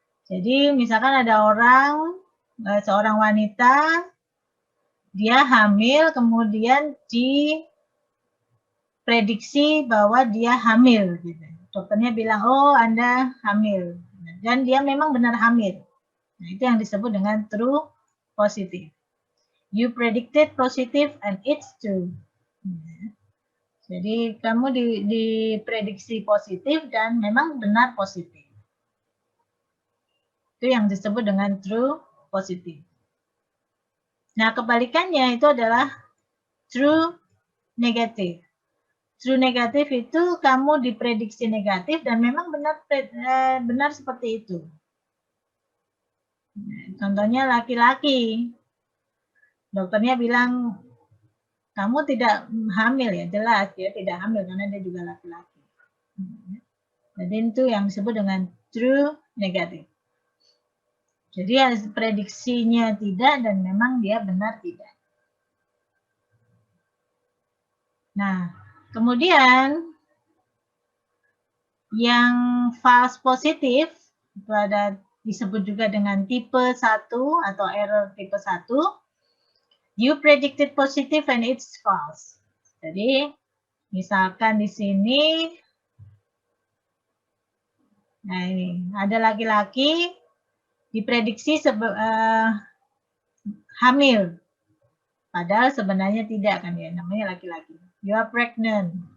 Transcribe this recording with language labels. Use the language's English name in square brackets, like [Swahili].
[Indonesian] Jadi misalkan ada seorang wanita, dia hamil, kemudian diprediksi bahwa dia hamil. Gitu. Dokternya bilang, oh Anda hamil. Dan dia memang benar hamil. Nah, itu yang disebut dengan true positive. [English] You predicted positive and it's true. [Indonesian] Jadi kamu diprediksi positif dan memang benar positif. Itu yang disebut dengan true positive. Nah, kebalikannya itu adalah true negative. True negative itu kamu diprediksi negatif dan memang benar seperti itu. Contohnya laki-laki. Dokternya bilang, kamu tidak hamil ya, jelas dia tidak hamil karena dia juga laki-laki. Jadi itu yang disebut dengan true negative. Jadi prediksinya tidak dan memang dia benar tidak. Nah, kemudian yang false positif itu ada disebut juga dengan tipe 1 atau error tipe 1. [English] You predicted positive and it's false. [Indonesian] Jadi misalkan di sini, nah ini ada laki-laki diprediksi hamil, padahal sebenarnya tidak kan ya, namanya laki-laki. [English] You are pregnant.